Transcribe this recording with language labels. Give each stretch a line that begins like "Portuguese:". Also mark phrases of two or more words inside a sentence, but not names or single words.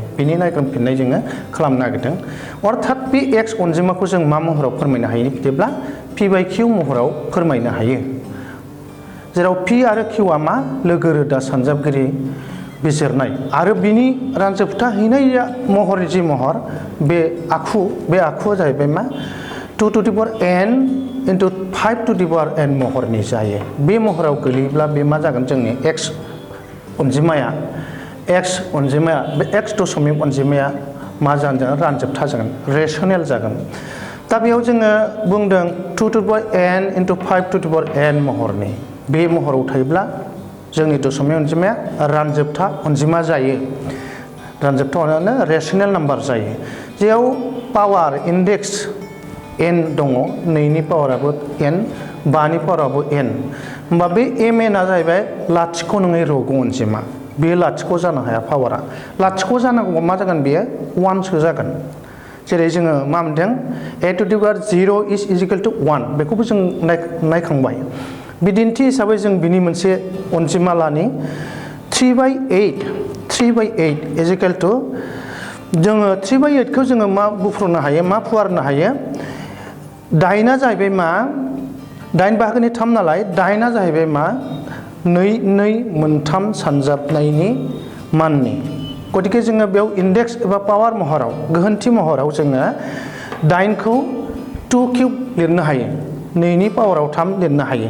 Bodo: बेनि नायग्रोमफिननाय जोङो खालामनो नागिरदों। अर्थात बे एक्स अनजिमाखौ जों मा महराव फोरमायनो हायो बिदिब्ला पि बाय किउ महराव फोरमायनो हायो। जेराव पि आरो किउआ मा लोगो रोदा सानजाबगिरि बिजिरनाय आरो बिनि रानजोबथा हैनाय महर जि महर बे आखुआ जाहैबाय मा
English: 2 to the power n into 5 to the power n
Bodo: महरनि जायो। बे महराव गोलैयोब्ला बे मा जागोन जोंनि एक्स अनजिमाया बे एक्स दशमिक अनजिमाया मा जागोन रानजोबथा जागोन, रेशनेल जागोन। दा बेयाव जोङो बुंदों
English: 2 to the power n into 5 to the power n
Bodo: महरनि। बे महराव थायोब्ला जोंनि दशमिक अनजिमाया रानजोबथा अनजिमा जायो। रानजोबथा अनजिमायानो रेशनेल नाम्बार जायो। जेराव
English: power index
Bodo: n दङ, 2 नि पावाराबो n, 5 नि पावाराबो n। होमबा बे mn आ जाहैबाय लाथिख' नङै रग' अनजिमा। बे लाथिख' जानो हाया पावारा। लाथिख' जानांगौबा मा जागोन बेयो 1 सो जागोन। जेरै जोङो मा मोनदों
English: a to the power 0 is equal to 1
Bodo: बेखौबो जों नायखांबाय। बिदिन्थि हिसाबै जों बिनि मोनसे अनजिमा लानि 3/8
English: is equal to
Bodo: जोङो 3/8 खौ जोङो मा बुफ्रुनो हायो, मा फुवारनो हायो। 8 आ जाहैबाय मा 8/3 नालाय 8 आ जाहैबाय मा 2 सानजाबनायनि माननि। गतिके जोङो बेयाव इन्डेक्स एबा पावार महराव गोहोन्थि महराव जोङो 8 खौ 2 किउब लिरनो हायो, 2 नि पावाराव 3 लिरनो हायो।